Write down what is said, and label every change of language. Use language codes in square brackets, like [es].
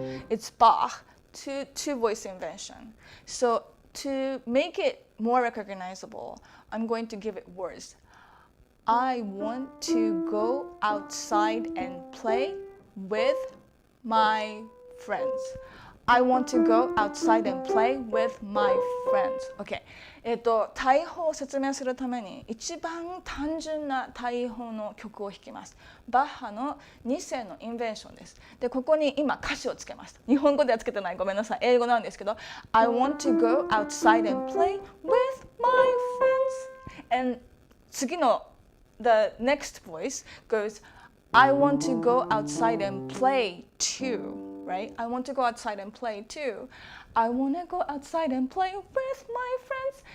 [en] It's Bach, two voice invention. So to make it more recognizable, I'm going to give it words. I want to go outside and play with my friends. I want to go outside and play with my friends. Okay. [ja] 対法を説明するために一番単純な対法の曲を弾きます。バッハの2世のインベンションです。で、ここに今歌詞をつけました。日本語ではつけてない。ごめんなさい。英語なんですけど、 [en] I want to go outside and play with my friends. And [ja] 次の [en] the next voice goes, I want to go outside and play too, right? I want to go outside and play too. I want to go outside and play with my friends.